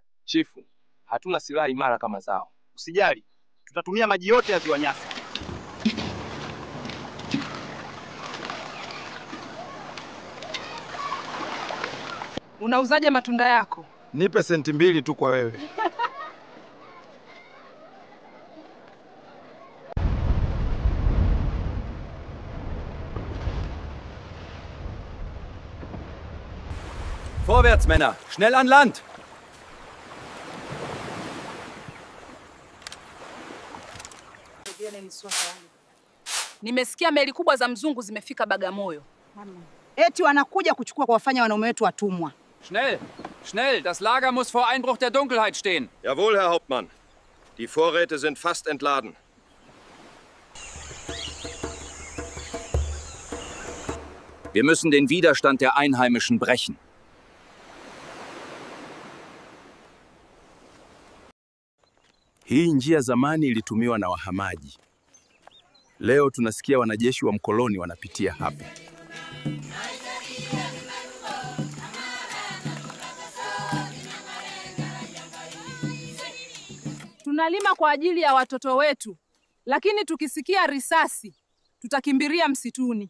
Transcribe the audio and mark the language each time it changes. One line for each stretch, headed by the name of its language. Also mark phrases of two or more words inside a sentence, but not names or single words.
Swahili: Chifu, hatuna silaha imara kama zao. Usijali, tutatumia maji yote ya Ziwa Nyasa. Unauzaje matunda yako? Nipe senti 2 tu kwa wewe.
German: Vorwärts, Männer! Schnell an Land!
Swahili: Nimesikia meli kubwa za mzungu zimefika Bagamoyo. Eti wanakuja kuchukua kuwafanya wanaume wetu watumwa.
German: Schnell! Schnell! Das Lager muss vor Einbruch der Dunkelheit stehen. Jawohl, Herr Hauptmann. Die Vorräte sind fast entladen. Wir müssen den Widerstand der Einheimischen brechen.
Swahili: Hii njia zamani ilitumiwa na wahamaji. Leo tunasikia wanajeshi wa mkoloni wanapitia hapa. Tunalima kwa ajili ya watoto wetu, lakini tukisikia risasi tutakimbilia msituni.